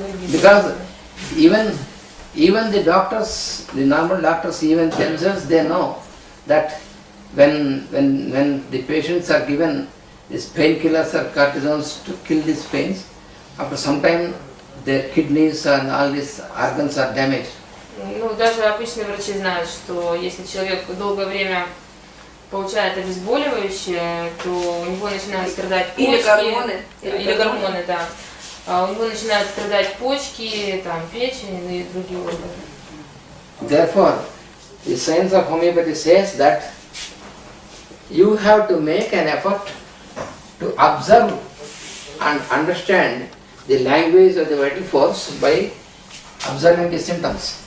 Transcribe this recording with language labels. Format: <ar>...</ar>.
<en>Because even the doctors, the normal doctors, even themselves, they know that when the patients are given these painkillers or cortisons to kill these pains, after some time their kidneys and all these organs are damaged.</en> <ru>Даже обычные врачи знают, что если человек долгое время получает обезболивающее, то у него начинают страдать почки. Или гормоны, да. У него начинают страдать почки, печень и другие органы.</ru> <en>Therefore, the science of homeopathy says that you have to make an effort to observe and understand the language of the vital force by observing the symptoms.</en>